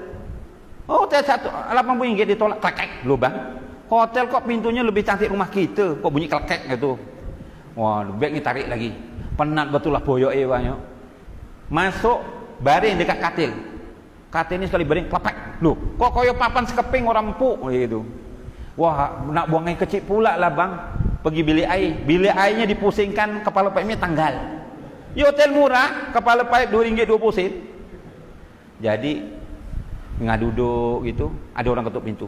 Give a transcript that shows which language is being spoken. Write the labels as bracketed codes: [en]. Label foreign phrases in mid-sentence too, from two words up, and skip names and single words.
[ms] Hotel RM80 ditolak, klakek lubang. Hotel kok pintunya lebih cantik rumah kita, kok bunyi klakek gitu. Wah, beg ni tarik lagi. Penat betul lah boyok banyak. Masuk, baring dekat katil. Katil ni sekali baring, klapek. Loh, [jv] kok koyo [ms] papan sekeping orang empuk gitu. Wah, nak buang air kecil pula lah bang. Pergi bilik air. Bilik airnya dipusingkan, kepala paipnya tanggal. Ya hotel murah, kepala paip RM2.20. Jadi, tengah duduk gitu, ada orang ketuk pintu.